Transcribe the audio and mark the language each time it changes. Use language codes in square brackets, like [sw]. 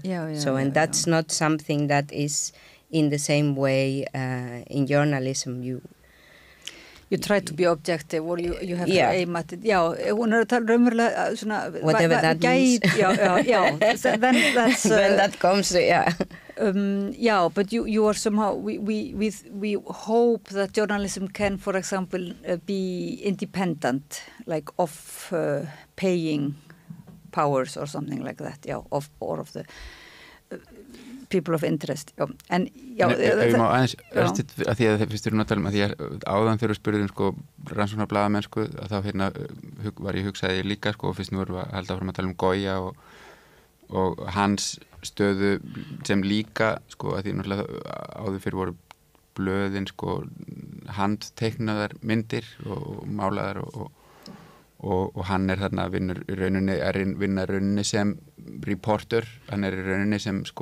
[en] And that's not something that is in the same way in journalism. You try to be objective or you have to aim at it. [is] Já, hún að tala raunverulega svona... [en] Whatever that means. Já, then that's... when that comes, yeah, but you are somehow... We hope that journalism can, for example, be independent, like of paying powers or something like that, or of the... people of interest, [is] já. En, já... Ef ég má aðeins, að því að fyrst við erum að tala að því að áðan þegar við spurðum, rannsóknar blaðamennsku, að þá var ég hugsaði líka, og fyrst nú erum við að halda áfram að tala Goya og hans stöðu sem líka, að því náttúrulega áður fyrir voru blöðin, handteiknaðar myndir og málaðar og hann þarna vinnur í rauninni sem reporter, hann í rauninni sem